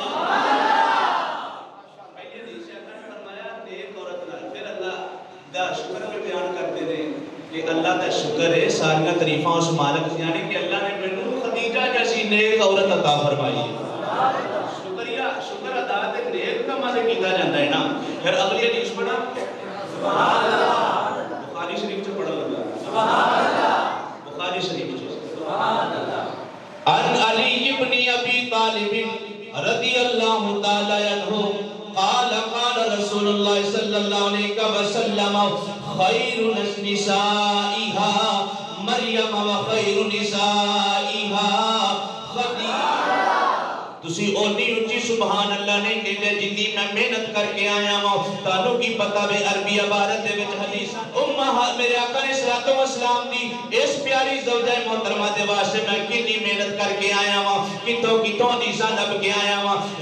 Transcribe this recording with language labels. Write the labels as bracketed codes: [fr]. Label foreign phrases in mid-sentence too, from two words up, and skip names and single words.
[pa] پہلے حدیث آقا نے فرمایا نیک عورت نال، پھر اللہ دا شکر میں [ur] بیان کرتے ہیں [pa] کہ اللہ دا شکر ہے ساریاں تعریفاں اس مالک یعنی کہ اللہ نے مینوں خدیجہ جیسی نیک عورت عطا فرمائی ہے۔ شکریہ شکر ادا تے نیک کام سے کیتا جاندا ہے نا۔ [ur] پھر اگلی حدیث پڑھا [ar] سبحان اللہ، [ur] بخاری شریف سے پڑھا لگا [ar] سبحان اللہ، [ur] بخاری شریف سے [ar] سبحان اللہ۔ عن علی بن ابی طالب رضی اللہ تعالی عنہ قال قال رسول اللہ صلی اللہ علیہ وسلم خیر نسائها مریم و خیر نسائها خدیجہ۔ [pa] تسی اونی اونچی [ar] سبحان اللہ [pa] نہیں کہتے جدی میں محنت کر کے آیا ہوں، تانوں کی پتہ بے عربی عبارت دے وچ حدیث میرے آقا نے صلوات و سلام دی اس پیاری زوجہ محترمہ دے واسطے میں کتنی محنت کر کے آیا ہوں، کتوں کتوں حدیثاں لب کے آیا ہوں۔